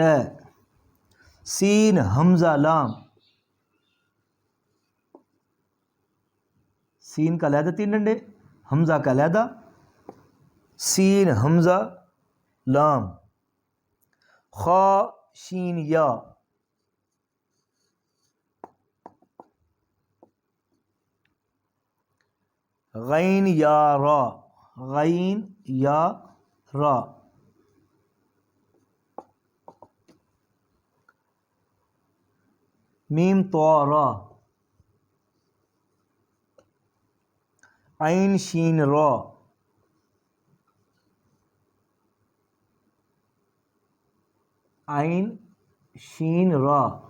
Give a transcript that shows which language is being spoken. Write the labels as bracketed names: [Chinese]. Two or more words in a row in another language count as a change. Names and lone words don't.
[Urdu] سین حمزہ لام، سین کا علیحدہ تین ڈنڈے، حمزہ کا علیحدہ، سین حمزہ لام۔ خا شین یا، غین یا را، غین یا را۔ میم طا را، عین شین را، عین شین را۔